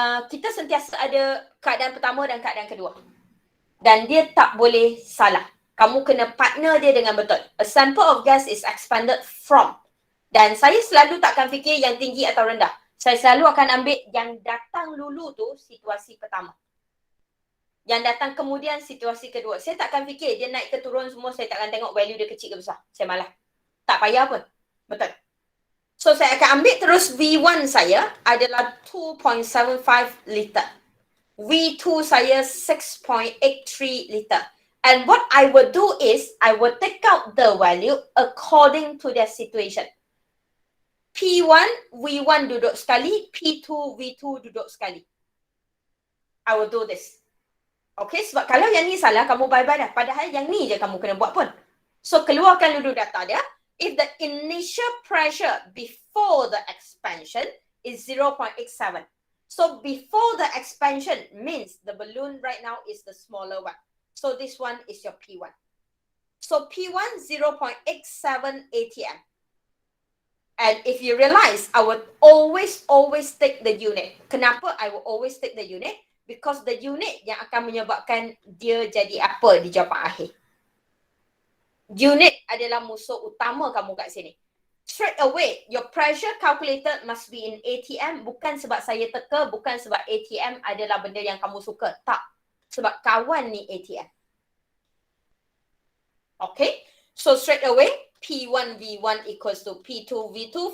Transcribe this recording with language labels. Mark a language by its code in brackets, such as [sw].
[ms] Kita sentiasa ada keadaan pertama dan keadaan kedua. Dan dia tak boleh salah. Kamu kena partner dia dengan betul. [en] A sample of gas is expanded from. [ms] Dan saya selalu takkan fikir yang tinggi atau rendah. Saya selalu akan ambil yang datang dulu tu situasi pertama. Yang datang kemudian situasi kedua. Saya takkan fikir dia naik ke turun semua, saya takkan tengok value dia kecil ke besar. Saya malas. Tak payah pun. Betul. So saya akan ambil terus V1 saya adalah 2.75 liter. V2 saya 6.83 liter. [en] And what I will do is, I will take out the value according to their situation. [ms] P1, V1 duduk sekali, P2, V2 duduk sekali. [en] I will do this. [ms] Okay, sebab kalau yang ni salah, kamu bye-bye dah. Padahal yang ni je kamu kena buat pun. So, keluarkan dulu data dia. [en] If the initial pressure before the expansion is 0.87. So, before the expansion means the balloon right now is the smaller one. So, this one is your P1. So, P1, 0.87 ATM. And if you realize, I would always take the unit. [ms] Kenapa [en] I will always take the unit? Because the unit [ms] yang akan menyebabkan dia jadi apa di jawapan akhir. Unit adalah musuh utama kamu kat sini. [en] Straight away, your pressure calculated must be in ATM. [ms] Bukan sebab saya teka, bukan sebab ATM adalah benda yang kamu suka. Tak. Sebab kawan ni ATM. Okay. [en] So straight away, P1 V1 equals to P2 V2.